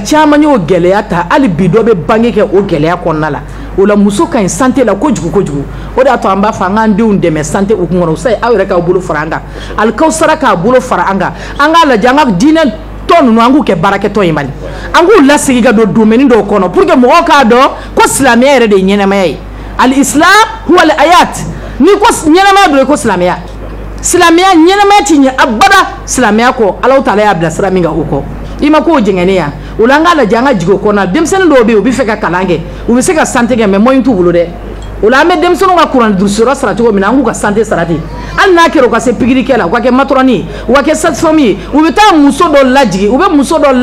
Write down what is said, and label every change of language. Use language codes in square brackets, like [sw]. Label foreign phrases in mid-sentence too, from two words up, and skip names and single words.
[bm] caman y'o gɛlɛya ta hali bi dɔ bɛ bange kɛ o gɛlɛya kɔnɔna la o la muso ka ɲi santé la kojugu o de y'a to an b'a fɔ an k'an denw dɛmɛ santé hukumu kɔnɔ sa aw yɛrɛ k'aw bolo fara an kan alikawusara k'a bolo fara an kan an k'a lajɛ an ka diinɛ tɔn ninnu an k'u kɛ baarakɛtɔ ye mali an k'u lasegin ka don domaine dɔw kɔnɔ [fr] pour que [bm] mɔgɔw k'a dɔn ko silamɛya yɛrɛ de ye ɲɛnamaya ye [ar] الإسلام هو الآيات [bm] ni ko ɲɛnamaya dɔ ye ko silamɛya silamɛya ɲɛnamaya ti ɲɛ abada silamɛya kɔ [ar] الله تعالى [bm] y'a bila sira min kan o kɔ i ma k'o jɛngɛnen ya o la an k'a lajɛ an ka jigin o kɔnɔ denmisɛnnin dɔw bɛ yen u bɛ fɛ ka kalan kɛ u bɛ se ka santé kɛ [fr] mais moyen [bm] t'u bolo dɛ o la an bɛ denmisɛnninw ka kuranɛ durusiyɔrɔ sara cogo min na an k'u ka santé sara ten hali n'a kɛra u ka se pikirikɛ la u ka kɛ matrɔni ye u ka kɛ sage-femme ye u bɛ taa muso dɔ lajigin u bɛ muso dɔ